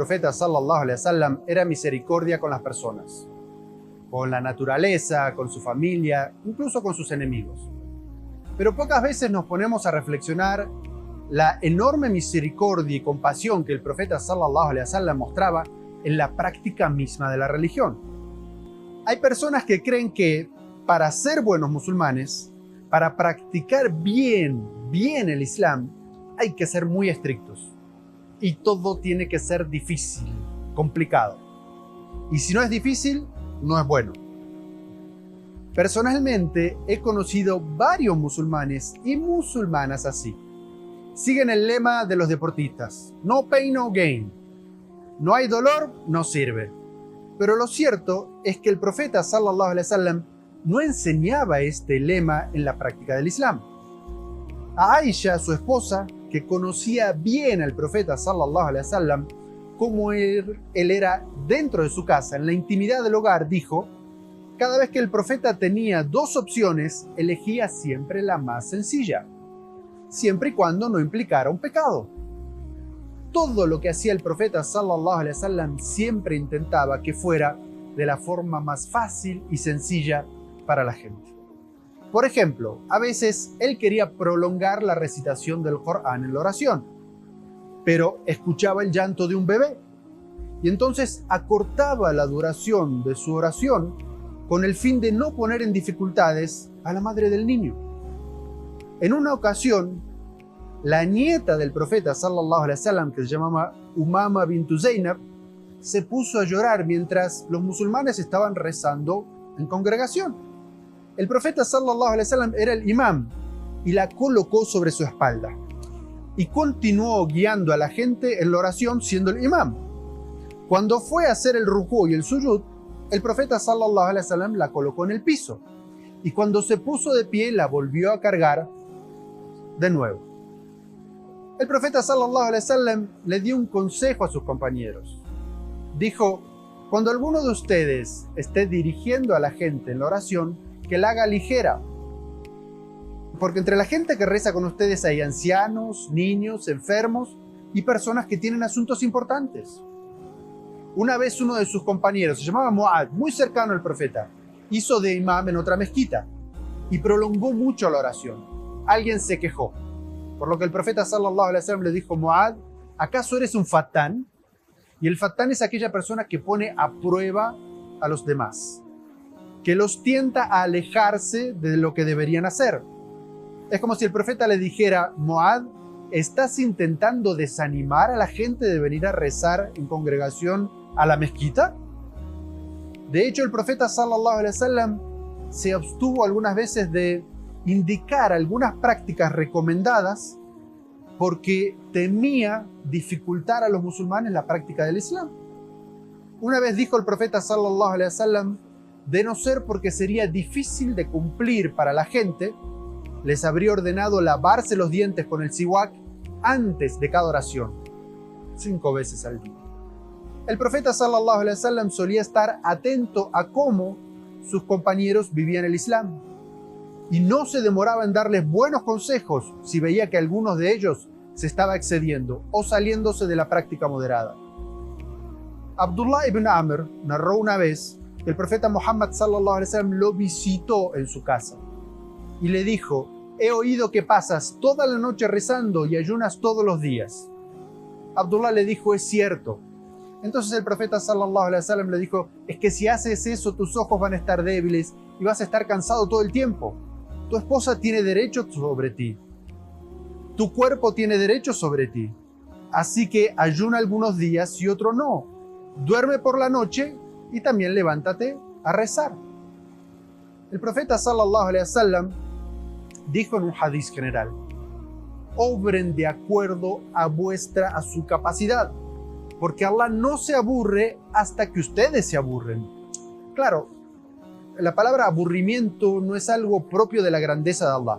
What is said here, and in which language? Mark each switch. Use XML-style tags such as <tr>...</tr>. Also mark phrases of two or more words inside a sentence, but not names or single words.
<es>profeta</es> <ar>صلى الله عليه وسلم</ar> <es>era misericordia con las personas, con la naturaleza, con su familia, incluso con sus enemigos. Pero pocas veces nos ponemos a reflexionar la enorme misericordia y compasión que el profeta</es> <ar>صلى الله عليه وسلم</ar> <es>mostraba en la práctica misma de la religión. Hay personas que creen que para ser buenos musulmanes, para practicar bien el Islam, hay que ser muy estrictos. Y todo tiene que ser difícil, complicado. Y si no es difícil, no es bueno. Personalmente, he conocido varios musulmanes y musulmanas así. Siguen el lema de los deportistas:</es> <en>no pain, no gain.</en> <es>No hay dolor, no sirve. Pero lo cierto es que el profeta</es> <ar>صلى الله عليه وسلم</ar> <es>no enseñaba este lema en la práctica del Islam. A Aisha, su esposa, que conocía bien al profeta</es> <ar>صلى الله عليه وسلم,</ar> <es>como él era dentro de su casa, en la intimidad del hogar, dijo: cada vez que el profeta tenía dos opciones, elegía siempre la más sencilla, siempre y cuando no implicara un pecado. Todo lo que hacía el profeta</es> <ar>صلى الله عليه وسلم</ar> <es>siempre intentaba que fuera de la forma más fácil y sencilla para la gente. Por ejemplo, a veces él quería prolongar la recitación del Corán en la oración, pero escuchaba el llanto de un bebé y entonces acortaba la duración de su oración con el fin de no poner en dificultades a la madre del niño. En una ocasión, la nieta del profeta</es> <ar>صلى الله عليه وسلم,</ar> <es>que se llamaba Umama bintu Zainab, se puso a llorar mientras los musulmanes estaban rezando en congregación. El profeta</es> <ar>صلى الله عليه وسلم</ar> <es>era el imam y la colocó sobre su espalda y continuó guiando a la gente en la oración siendo el imam. Cuando fue a hacer el rukú y el sujud, el profeta</es> <ar>صلى الله عليه وسلم</ar> <es>la colocó en el piso y cuando se puso de pie la volvió a cargar de nuevo. El profeta</es> <ar>صلى الله عليه وسلم</ar> <es>le dio un consejo a sus compañeros. Dijo: cuando alguno de ustedes esté dirigiendo a la gente en la oración, que la haga ligera, porque entre la gente que reza con ustedes hay ancianos, niños, enfermos y personas que tienen asuntos importantes. Una vez uno de sus compañeros, se llamaba Muad, muy cercano al profeta, hizo de imam en otra mezquita y prolongó mucho la oración. Alguien se quejó, por lo que el profeta</es> <ar>صلى الله عليه وسلم</ar> <es>le dijo: Muad, ¿acaso eres un fatán? Y el fatán es aquella persona que pone a prueba a los demás, que los tienta a alejarse de lo que deberían hacer. Es como si el profeta le dijera: Muad, ¿estás intentando desanimar a la gente de venir a rezar en congregación a la mezquita? De hecho, el profeta</es> <ar>صلى الله عليه وسلم</ar> <es>se abstuvo algunas veces de indicar algunas prácticas recomendadas porque temía dificultar a los musulmanes la práctica del Islam. Una vez dijo el profeta</es> <ar>صلى الله عليه وسلم:</ar> <es>de no ser porque sería difícil de cumplir para la gente, les habría ordenado lavarse los dientes con el siwak antes de cada oración, 5 veces al día. El profeta</es> <ar>صلى الله عليه وسلم</ar> <es>solía estar atento a cómo sus compañeros vivían el Islam y no se demoraba en darles buenos consejos si veía que algunos de ellos se estaba excediendo o saliéndose de la práctica moderada. Abdullah ibn Amr narró una vez que el profeta Muhammad</es> <ar>صلى الله عليه وسلم</ar> <es>lo visitó en su casa y le dijo: he oído que pasas toda la noche rezando y ayunas todos los días. Abdullah le dijo: es cierto. Entonces el profeta</es> <ar>صلى الله عليه وسلم</ar> <es>le dijo: es que si haces eso, tus ojos van a estar débiles y vas a estar cansado todo el tiempo. Tu esposa tiene derecho sobre ti. Tu cuerpo tiene derecho sobre ti. Así que ayuna algunos días y otro no. Duerme por la noche y también levántate a rezar. El profeta</es> <ar>صلى الله عليه وسلم</ar> <es>dijo en un hadiz general: obren de acuerdo a su capacidad, porque Allah no se aburre hasta que ustedes se aburren. Claro, la palabra aburrimiento no es algo propio de la grandeza de Allah.</es>